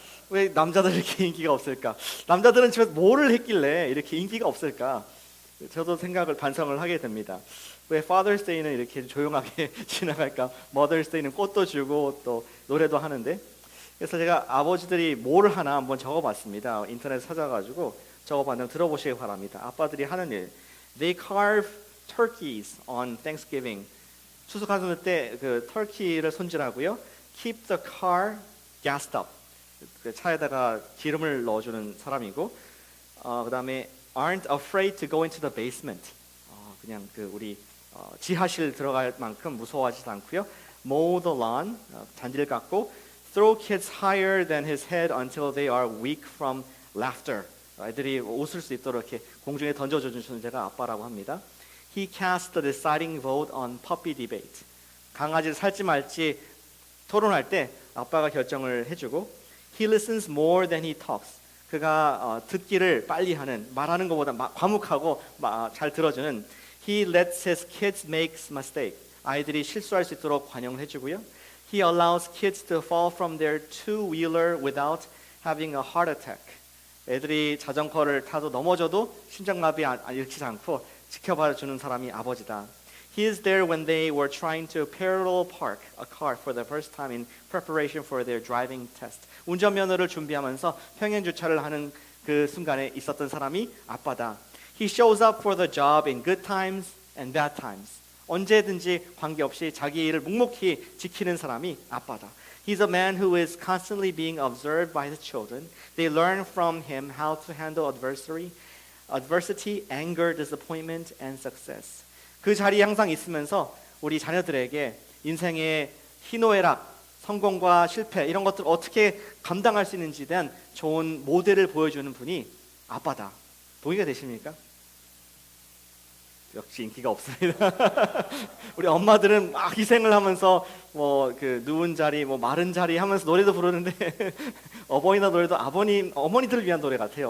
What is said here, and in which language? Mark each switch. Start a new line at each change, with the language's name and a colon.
Korean: 왜 남자들 이렇게 인기가 없을까? 남자들은 집에서 뭐를 했길래 이렇게 인기가 없을까? 저도 반성을 하게 됩니다. 왜 Father's Day는 이렇게 조용하게 지나갈까? Mother's Day는 꽃도 주고 또 노래도 하는데. 그래서 제가 아버지들이 뭘 하나 한번 적어봤습니다. 인터넷 찾아가지고 적어봤는데 들어보시기 바랍니다. 아빠들이 하는 일.
English: They carve turkeys on Thanksgiving.
Korean: 추수감사 때 그 터키를 손질하고요.
English: Keep the car gassed up.
Korean: 그 차에다가 기름을 넣어주는 사람이고, 그 다음에
English: aren't afraid to go into the basement.
Korean: 그냥 그 우리 지하실 들어갈 만큼 무서워하지도 않고요.
English: Mow the lawn.
Korean: 잔디를 깎고,
English: throw kids higher than his head until they are weak from laughter.
Korean: 애들이 웃을 수 있도록 이렇게 공중에 던져주는 존재가 아빠라고 합니다.
English: He cast the deciding vote on puppy debate.
Korean: 강아지를 살지 말지 토론할 때 아빠가 결정을 해주고
English: He listens more than he talks.
Korean: 그가 듣기를 빨리 하는, 말하는 것보다 과묵하고 잘 들어주는
English: He lets his kids make mistakes.
Korean: 아이들이 실수할 수 있도록 관용을 해주고요.
English: He allows kids to fall from their two-wheeler without having a heart attack.
Korean: 애들이 자전거를 타도 넘어져도 심장마비 일으키지 않고 지켜봐주는 사람이 아버지다.
English: He is there when they were trying to parallel park a car for the first time in preparation for their driving test.
Korean: 운전면허를 준비하면서 평행 주차를 하는 그 순간에 있었던 사람이 아빠다.
English: He shows up for the job in good times and bad times.
Korean: 언제든지 관계없이 자기 일을 묵묵히 지키는 사람이 아빠다.
English: He's a man who is constantly being observed by his children. They learn from him how to handle adversity, anger, disappointment, and success.
Korean: 그 자리에 항상 있으면서 우리 자녀들에게 인생의 희노애락, 성공과 실패 이런 것들을 어떻게 감당할 수 있는지에 대한 좋은 모델을 보여주는 분이 아빠다. 동의가 되십니까? 역시 인기가 없습니다. 우리 엄마들은 막 희생을 하면서 그 누운 자리, 마른 자리 하면서 노래도 부르는데 어버이날 노래도 어머니들을 위한 노래 같아요.